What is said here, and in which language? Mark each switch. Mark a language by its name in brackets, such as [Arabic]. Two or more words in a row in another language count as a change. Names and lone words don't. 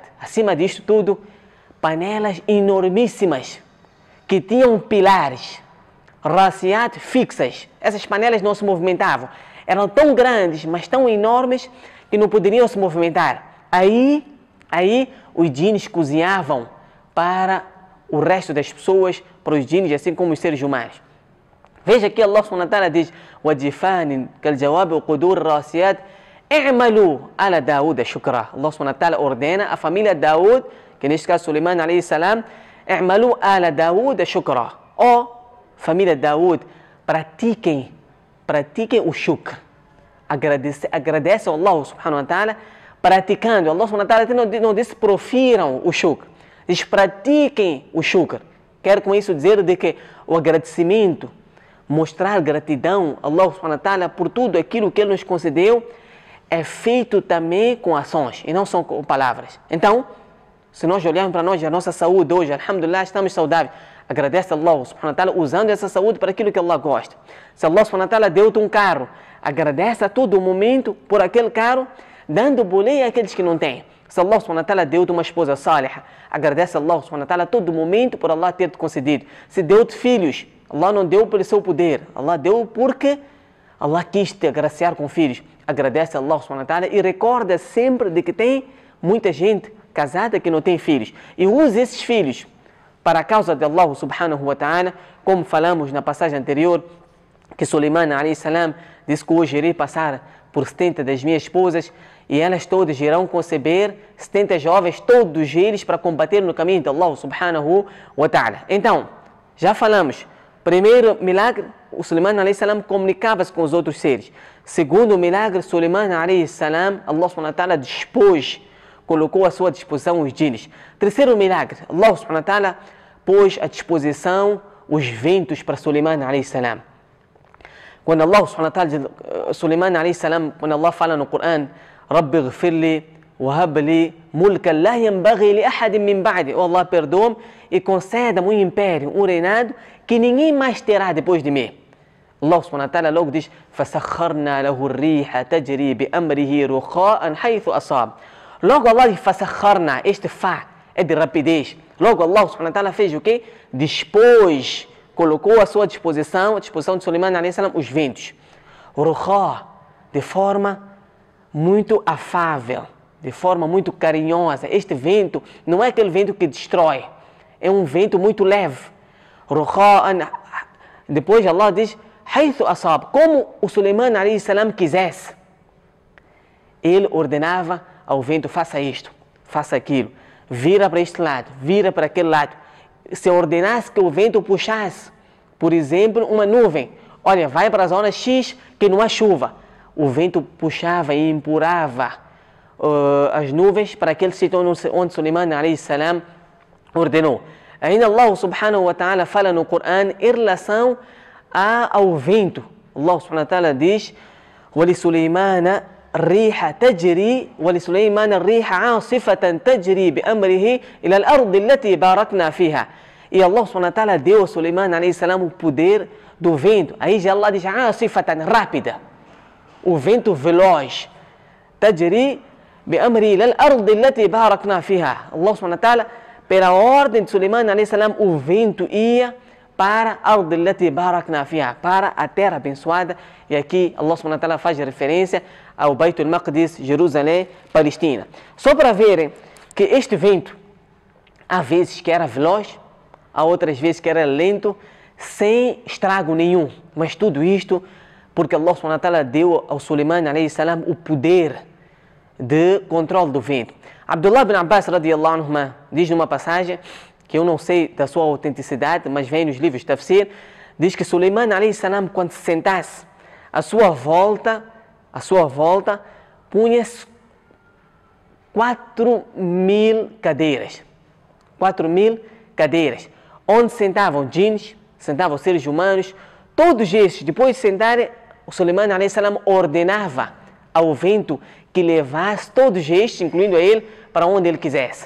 [Portuguese] Acima disto tudo, panelas enormíssimas que tinham pilares, rasiyat fixas. Essas panelas não se movimentavam. Eram tão grandes, mas tão enormes que não poderiam se movimentar. Aí os djinis cozinhavam para o resto das pessoas, para os djinis, assim como os seres humanos. Veja que Allah [Arabic] سبحانه وتعالى [Portuguese] diz [Arabic] وَجِفَانٍ كَالْجَوَابِ وَقُدُورِ الرَّاسِيَاتِ اعْمَلُوا على داود شكرا. [Portuguese] Allah [Arabic] سبحانه وتعالى [Portuguese] ordena a família Daud, que neste caso Suleiman [Arabic] عليه السلام, اعْمَلُوا على داود شكرا. [Portuguese] Ó família Daud, pratiquem o shukr. Agradece a Allah [Arabic] سبحانه وتعالى [Portuguese] praticando. Allah [Arabic] سبحانه وتعالى [Portuguese] não disse profiram o shukr, diz pratiquem o shukr. Quero com isso dizer de que o agradecimento, mostrar gratidão a Allah [Arabic] سبحانه وتعالى [Portuguese] por tudo aquilo que Ele nos concedeu, é feito também com ações e não só com palavras. Então, se nós olharmos para nós, a nossa saúde hoje, alhamdulillah, estamos saudáveis. Agradece a Allah [Arabic] سبحانه وتعالى [Portuguese] usando essa saúde para aquilo que Allah gosta. Se Allah [Arabic] سبحانه وتعالى [Portuguese] deu-te um carro, agradece a todo momento por aquele carro, dando boleia àqueles que não têm. Se Allah [Arabic] سبحانه وتعالى [Portuguese] deu-te uma esposa salihah, agradece a Allah [Arabic] سبحانه وتعالى [Portuguese] a todo momento por Allah ter-te concedido. Se deu-te filhos, Allah não deu pelo seu poder, Allah deu porque Allah quis te agraciar com filhos. Agradece a Allah [Arabic] سبحانه وتعالى [Portuguese] e recorda sempre de que tem muita gente casada que não tem filhos. E use esses filhos para a causa de Allah [Arabic] سبحانه وتعالى, [Portuguese] como falamos na passagem anterior, que Suleiman [Arabic] عليه السلام [Portuguese] disse que hoje irei passar por 70 das minhas esposas e elas todas irão conceber 70 jovens, todos eles para combater no caminho de Allah [Arabic] سبحانه وتعالى. [Portuguese] Então, já falamos, primeiro milagre, o Suleiman [Arabic] عليه السلام [Portuguese] comunicava-se com os outros seres. Segundo milagre, Suleiman [Arabic] عليه السلام, [Portuguese] Allah [Arabic] سبحانه وتعالى [Portuguese] dispôs, colocou à sua disposição os djinis. Terceiro milagre, Allah [Arabic] سبحانه وتعالى [Portuguese] pôs à disposição os ventos para Suleiman [Arabic] عليه السلام. [Portuguese] Quando Allah [Arabic] سبحانه وتعالى, [Portuguese] Suleiman [Arabic] عليه السلام, [Portuguese] quando Allah fala no Coran, [Arabic] رب اغفر لي وهب لي ملكا لا ينبغي لأحد من بعدي. [Portuguese] Oh Allah, perdoa-me e conceda-me um império, um reinado que ninguém mais terá depois de mim. Allah [Arabic] سبحانه وتعالى [Portuguese] logo diz, [Arabic] فَسَخَّرْنَا لَهُ الرِّيحَ تَجْرِي بِأَمْرِهِ رُخَاءً حَيْثُ أَصَابَ. [Portuguese] Logo Allah diz, فَسَخَّرْنَا, este fá é de rapidez. Logo Allah [Arabic] سبحانه وتعالى [Portuguese] fez o quê? Dispôs, colocou à sua disposição, à disposição de Suleiman [Arabic] عليه السلام, [Portuguese] os ventos. Rukhā, de forma muito afável, de forma muito carinhosa. Este vento não é aquele vento que destrói, é um vento muito leve. Rukhā, depois Allah diz, [Arabic] حَيْثُ أَصَابَ, [Portuguese] como o Suleiman [Arabic] عليه السلام [Portuguese] quisesse. Ele ordenava ao vento, faça isto, faça aquilo, vira para este lado, vira para aquele lado. Se ordenasse que o vento puxasse, por exemplo, uma nuvem, olha, vai para a zona X que não há chuva, o vento puxava e empurrava as nuvens para aquele sítio onde Suleiman [Arabic] عليه السلام [Portuguese] ordenou. Ainda Allah [Arabic] سبحانه وتعالى [Portuguese] fala no Coran em relação ao vento. Allah [Arabic] سبحانه وتعالى [Portuguese] diz, [Arabic] وَلِسُلَيْمَانَ الريح تجري ولسليمان الريح عاصفة تجري بأمره إلى الأرض التي باركنا فيها. [Portuguese] E Allah [Arabic] سبحانه وتعالى [Portuguese] deu a Suleiman [Arabic] عليه السلام [Portuguese] o poder do vento. Aí já Allah diz, عاصفة, rápida. O vento veloz. [Arabic] تجري بأمره إلى الأرض التي باركنا فيها. [Portuguese] Allah [Arabic] سبحانه وتعالى, [Portuguese] pela ordem de Suleiman [Arabic] عليه السلام, [Portuguese] o vento ia para a Ard [Arabic] التي باركنا فيها, [Portuguese] para a terra abençoada. E aqui Allah [Arabic] سبحانه وتعالى [Portuguese] faz referência ao Beit al-Maqdis, Jerusalém, Palestina. Só para verem que este vento, há vezes que era veloz, há outras vezes que era lento, sem estrago nenhum. Mas tudo isto porque Allah [Arabic] سبحانه وتعالى [Portuguese] deu ao Suleiman [Arabic] عليه السلام [Portuguese] o poder de controle do vento. Abdullah ibn Abbas [Arabic] رضي الله عنه [Portuguese] diz numa passagem, que eu não sei da sua autenticidade, mas vem nos livros de tafsir, diz que Suleiman [Arabic] عليه السلام, [Portuguese] quando se sentasse, à sua volta, punha-se 4.000 cadeiras. 4.000 cadeiras. Onde sentavam djinns, sentavam seres humanos, todos estes, depois de sentarem, o Suleiman [Arabic] عليه السلام [Portuguese] ordenava ao vento que levasse todos estes, incluindo a ele, para onde ele quisesse.